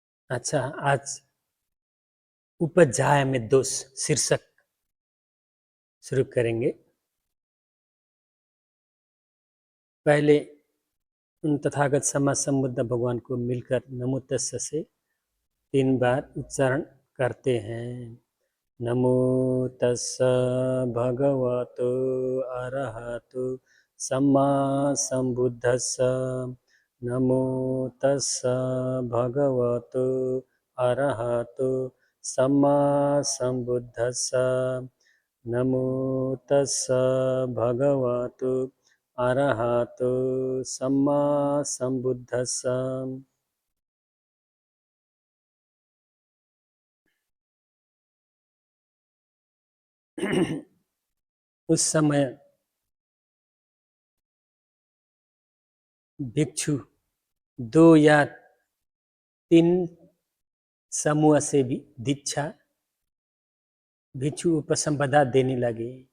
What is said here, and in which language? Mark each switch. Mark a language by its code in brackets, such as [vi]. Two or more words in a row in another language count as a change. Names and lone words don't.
[hi] अच्छा, आज उपध्याय में दोष शीर्षक शुरू करेंगे। पहले उन तथागत समाज संबुद्ध भगवान को मिलकर [pi] नमो तस्स [hi] से 3 बार उच्चारण करते हैं। [pi] नमो तस्स भगवतो अरहतो सम्मा संबुद्धस्स। नमो तस्स भगवतो अरहतो सम्मा संबुद्धस्स। नमो तस्स भगवतो अरहतो सम्मा संबुद्धस्स। [hi] उस समय भिक्षु 2 या 3 समूह से भी दीक्षा भिक्षु उपसंपदा देने लगे।